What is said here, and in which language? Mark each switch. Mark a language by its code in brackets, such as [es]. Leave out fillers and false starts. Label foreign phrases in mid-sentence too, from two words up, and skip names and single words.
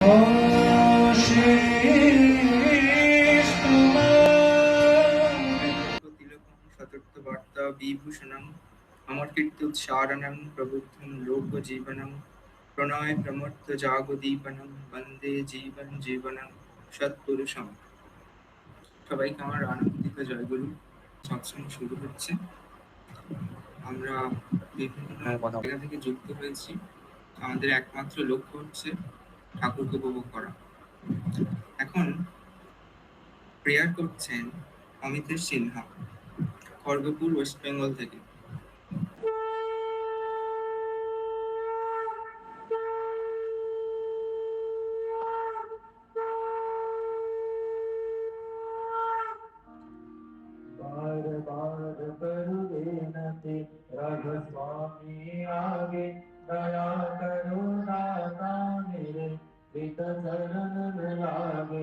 [sa] सततवार्ता विभूषणम् अमरकीर्त्युच्चारणं प्रबुद्धं लोकजीवनं प्रणय प्रमत्त जागदीपनम् वन्दे जीवन जीवनम् सत्पुरुषम्। [bn] সবাইকে আমার আনন্দিত জয়গুরু। সৎসঙ্গ শুরু হচ্ছে। আমরা বিভিন্ন জায়গা থেকে যুক্ত হয়েছি। আমাদের একমাত্র লক্ষ্য হচ্ছে ঠাকুরকে উপভোগ করা। এখন প্রেয়ার করছেন অমিতেশ সিনহা, খড়গপুর, ওয়েস্ট বেঙ্গল থেকে। [hi] बार बार करो विनती राघव स्वामी आगे, दया करो दाता मेरे प्रीत चरण में लागे।